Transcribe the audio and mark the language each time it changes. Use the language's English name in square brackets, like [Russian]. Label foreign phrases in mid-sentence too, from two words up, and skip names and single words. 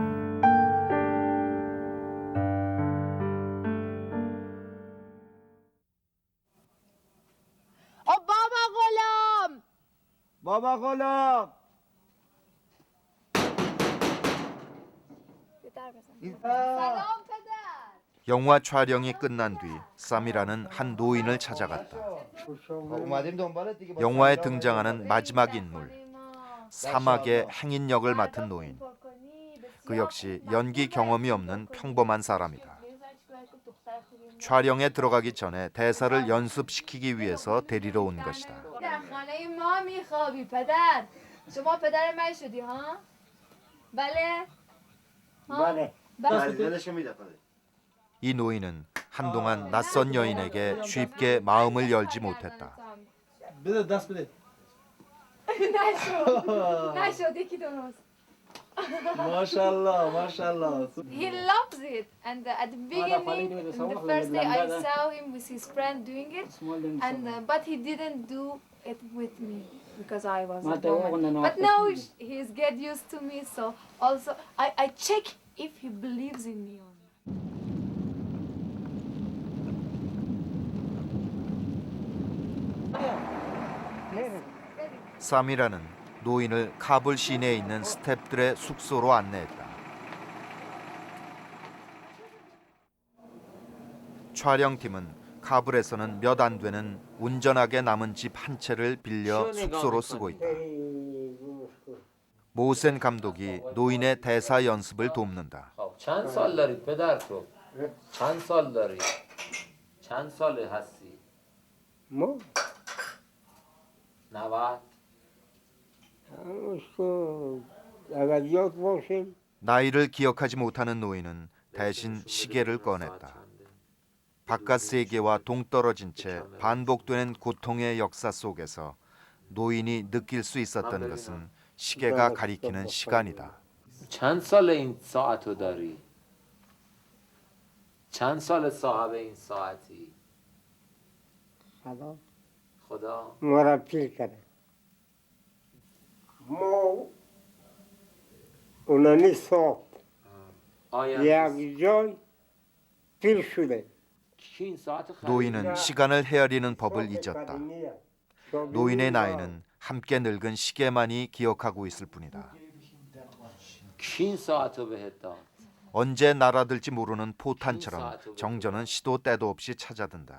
[Persian] بابا غلام سلام پدر. [Korean] 영화 촬영이 끝난 뒤 사미라는 한 노인을 찾아갔다. 영화에 등장하는 마지막 인물, 사막의 행인 역을 맡은 노인. 그 역시 연기 경험이 없는 평범한 사람이다. 촬영에 들어가기 전에 대사를 연습시키기 위해서 데리러 온 것이다. [Persian] خانه ما میخوابی پدر. شما پدر من شدی ها؟ بله؟ بله. [Korean] 이 노인은 한동안 낯선 여인에게 쉽게 마음을 열지 못했다. [Persian] نشد یکی درست. ماشاءالله. [English] He loves it, and at the beginning, the first day I saw him with his friend doing it, and but he didn't do it with me because I was a woman. But now he's get used to me, so also I check if he believes in me or not. [Korean] 사미라는 노인을 카불 시내에 있는 스태프들의 숙소로 안내했다. 촬영팀은 카불에서는 몇 안 되는 운전하게 남은 집 한 채를 빌려 숙소로 쓰고 있다. 모센 감독이 노인의 대사 연습을 돕는다. [Persian] چند سال داری پدر تو؟ چند سال داری؟ چند ساله هستی؟ ما 90. اگر یاد باشیم [Korean] 나이를 기억하지 못하는 노인은 대신 시계를 꺼냈다. 바깥 세계와 동떨어진 채 반복되는 고통의 역사 속에서 노인이 느낄 수 있었던 것은 시계가 가리키는 시간이다. [Persian] چند سال این ساعتو داری؟ چند سال صاحب این ساعتی؟ خدا ما را پیر کرده. ما اونانی ساعت یک جای پیر شده. [Korean] 노인은 시간을 헤아리는 법을 잊었다. 노인의 나이는 함께 늙은 시계만이 기억하고 있을 뿐이다. 언제 날아들지 모르는 포탄처럼 정전은 시도 때도 없이 찾아든다.